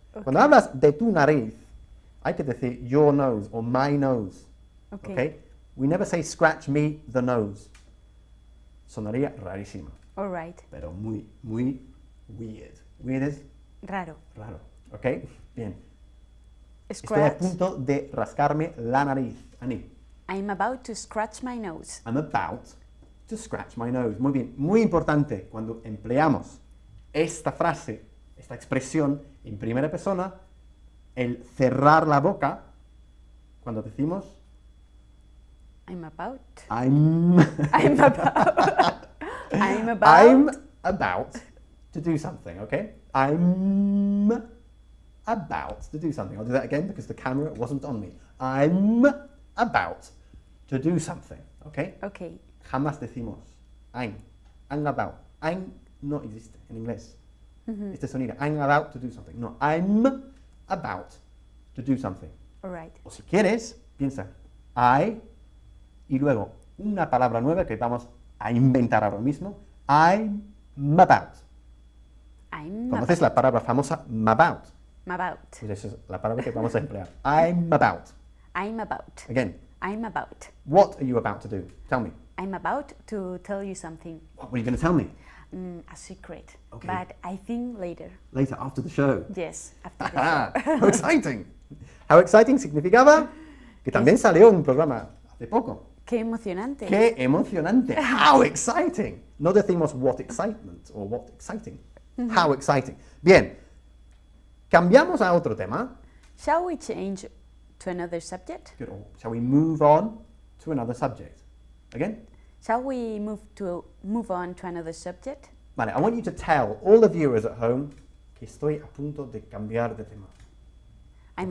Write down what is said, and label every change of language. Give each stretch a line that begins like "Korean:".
Spanish: Cuando hablas de tu nariz, hay que decir
English: your nose
Spanish: o
English: my nose. Okay. Okay? We never say scratch me the nose.
Spanish: Sonaría rarísimo.
English: all right.
Spanish: Pero muy, muy weird. Weird es Raro. raro. ¿Ok? Bien. Estoy
English: Scratch.
Spanish: a punto de rascarme la nariz. Ani.
English: I'm about to scratch my nose. I'm about to scratch my nose.
Spanish: Muy bien. Muy importante cuando empleamos esta frase, esta expresión en primera persona, el cerrar la boca cuando decimos
English: I'm about. I'm I'm about. I'm about. I'm about to do something, okay? I'm about to do something. I'll do that again because the camera wasn't on me. I'm about to do something,
Spanish: ¿Ok?
English: Okay.
Spanish: Jamás decimos
English: I'm about.
Spanish: I'm no existe en inglés. Este sonido,
English: I'm about to do something. No, I'm about to do something. All right.
Spanish: O si quieres, piensa I y luego una palabra nueva que vamos a inventar ahora mismo.
English: I'm about. I'm
Spanish: ¿Conoces la palabra famosa about?
English: about.
Spanish: Pues esa es la palabra que vamos a emplear.
English: I'm about. I'm about. Again, I'm about. what are you about to do? Tell me. I'm about to tell you something, What were you going to tell me? a secret. Okay. But I think later. Later, after the show. Yes, after the show. How exciting. How exciting
Spanish: significaba que también salió un programa hace poco. Qué emocionante. ¡Qué emocionante!
English: How exciting. No decimos what excitement o what exciting. How exciting.
Spanish: Bien, cambiamos a otro tema.
English: Shall we change to another subject? Good. Or shall we move on to another subject? Again? Shall we move on to another subject? Vale, I want you to tell all the viewers at home
Spanish: que estoy a punto de cambiar de tema.
English: I'm